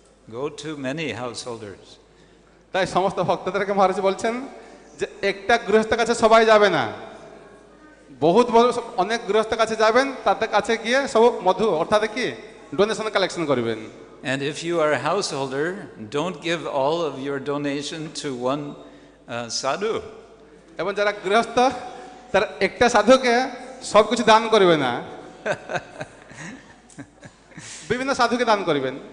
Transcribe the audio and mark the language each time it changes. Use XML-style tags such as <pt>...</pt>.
<en>Go to many householders.</en> <bn>তাই সমস্ত ভক্তদেরকে মহারাজ বলছেন যে একটা গৃহস্থের কাছে সবাই যাবে না, বহুত অনেক গৃহস্থের কাছে যাবেন, তাদের কাছে গিয়ে সব মধু অর্থাৎ কি ডোনেশন কালেকশন করবেন।</bn> <en>And if you are a householder, don't give all of your donation to one sadhu.</en> <bn>এবং যারা গৃহস্থ তারা একটা সাধুকে সব কিছু দান করবে না, বিভিন্ন সাধুকে দান করবেন।</bn>